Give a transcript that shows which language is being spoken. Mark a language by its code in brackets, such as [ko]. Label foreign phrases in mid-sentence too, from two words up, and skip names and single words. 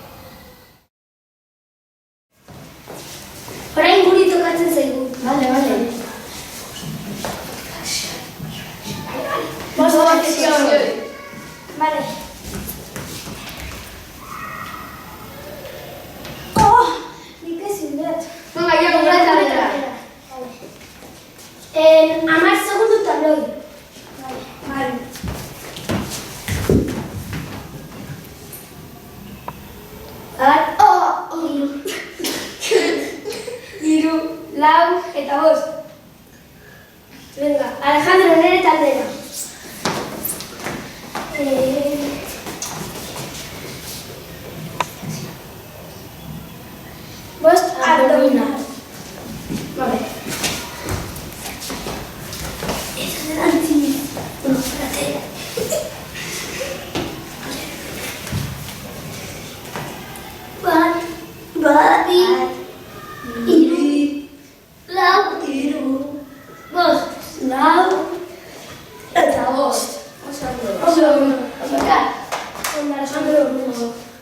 [eu] Orain guri tokatzen zaigu. Bale. Vale. Oh, nik ezin dut. [es] Venga, ya completa letra. [eu] Amar segundo tabloi. Vale. Hiru, lau eta bost. Venga, Alejandro, nire taldera. Bost abdominal. [es] Vale. Eso es delante. No, espérate. [eu] Bat, hiru, lau, bost, lau, eta bost. Oso ondo. Alejandro.